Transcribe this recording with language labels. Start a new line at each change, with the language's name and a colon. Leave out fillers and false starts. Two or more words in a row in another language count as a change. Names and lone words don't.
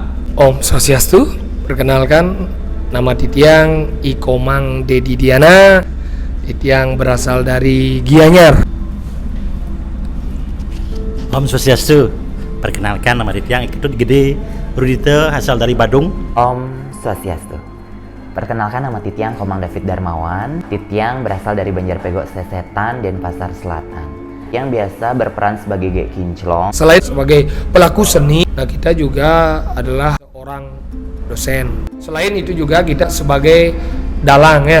Sanskrit: Om Swastiastu,
Indonesian: perkenalkan nama Ditiang, Komang Dedi Diana. Ditiang berasal dari Gianyar.
Sanskrit: Om Swastiastu,
Indonesian: perkenalkan nama Ditiang, Ketut Gede Rudite, asal dari Badung.
Sanskrit: Om Swastiastu,
Indonesian: perkenalkan nama Titiang Komang David Darmawan. Titiang berasal dari Banjarpego Sesetan dan Pasar Selatan, yang biasa berperan sebagai Gek Kinclong. Selain sebagai pelaku seni, kita juga adalah seorang dosen. Selain itu juga kita sebagai dalang ya.